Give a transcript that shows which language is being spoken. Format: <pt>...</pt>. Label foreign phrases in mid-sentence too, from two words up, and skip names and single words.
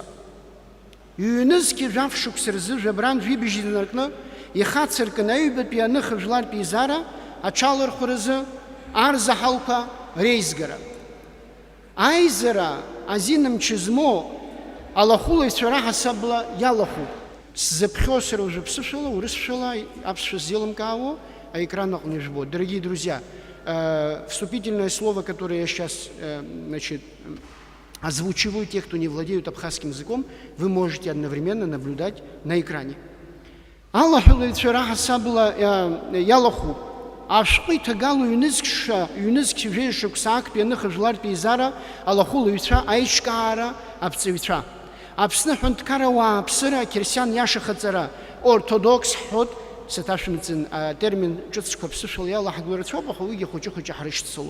<ab>Ҩнызқьи жәаф-шықәса рзы жәабран жәибжьы инаркны ихацыркын аҩбатәи аныхажәлартә еизара аҽалархәыразы арзаҳалқәа реизгара. Аизара азинмч змоу алахәылаҩцәа раҳасабала иалахәуп. Сзыԥхьо сара уже ԥсышәала, урысшәала, аԥсшәа сзеилымкаауа аэкран аҟны ижбоит.</ab> <ru>Дорогие друзья, вступительное слово, которое я сейчас озвучиваю, тех, кто не владеют абхазским языком, вы можете одновременно наблюдать на экране.</ru> <ab>Алахәылаҩцәа раҳасабала иалахәуп. Ашәҟәы иҭагало ҩнызқь жәеишықәса актәи аныхажәлартә еизара алахәылаҩцәа аиҿкаара аԥҵаҩцәа. Аԥсны ҳәынҭқарауаа ԥсыра ақьырсиан иашахаҵара ортодокс ҳҳәоит, саҭашәымҵан атермин ҿыцқәа ԥсышәала иалаҳгыло рацәоуп, аха уигьы хәыҷы-хәыҷы ҳрышьцылоит.</ab>